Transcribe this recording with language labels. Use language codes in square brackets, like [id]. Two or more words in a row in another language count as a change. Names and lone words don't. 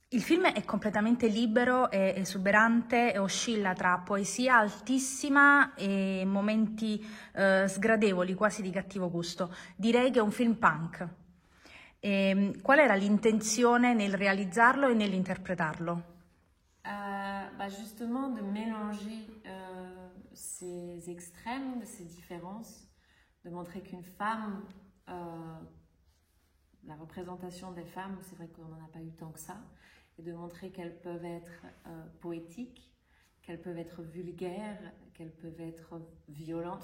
[it] Il film è completamente libero, è esuberante e oscilla tra poesia altissima e momenti sgradevoli, quasi di cattivo gusto. Direi che è un film punk. Qual era l'intenzione nel realizzarlo e nell'interpretarlo? [fr] Justement de mélanger ces extrêmes, ces différences, de montrer qu'une femme, la représentation des femmes, c'est vrai qu'on n'en a pas eu tant que ça, et de montrer qu'elles peuvent être poétiques, qu'elles peuvent être vulgaires, qu'elles peuvent être violentes,